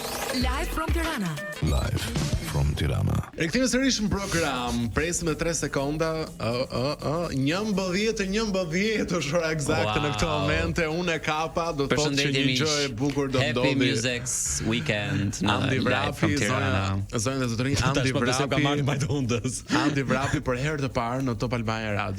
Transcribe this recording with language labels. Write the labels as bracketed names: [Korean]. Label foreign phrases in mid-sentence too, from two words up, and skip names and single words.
[English] Live from Tirana. Live from Tirana. [Albanian] Rikthimi sërish në program. Presim me 3 sekonda. 11 është ora eksakte në këtë moment. Unë e kapa, do të thotë që një gjë e bukur do ndodhi. [English] Happy Music's Weekend në Andi Live from Vrapi, Tirana. [Albanian] zonja dhe zotërinj, Andi Vrapi. Andi Vrapi për herë të parë në Top Albania Radio.